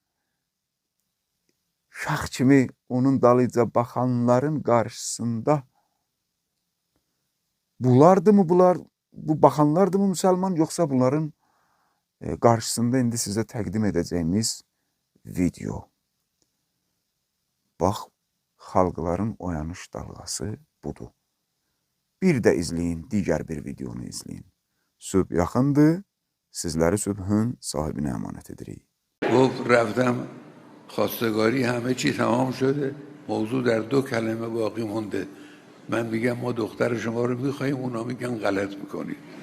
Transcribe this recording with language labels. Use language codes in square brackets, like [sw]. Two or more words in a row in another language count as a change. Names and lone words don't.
[az] şax kimi onun dalıca baxanların qarşısında bunlardırmı bunlar, bu baxanlardırmı müsəlman, yoxsa bunların qarşısında indi sizə təqdim edəcəyimiz video. Bax, xalqların oyanış dalğası budur. Bir də izləyin, digər bir videonu izləyin. Sübh yaxındır, sizləri sübhün sahibinə əmanət edirik. [fa] گفت رفتم خواستگاری همه چی تمام شده، موضوع در 2 کلمه باقی مونده. من میگم ما دختر شما رو میخواییم، اونا میگن غلط میکنید.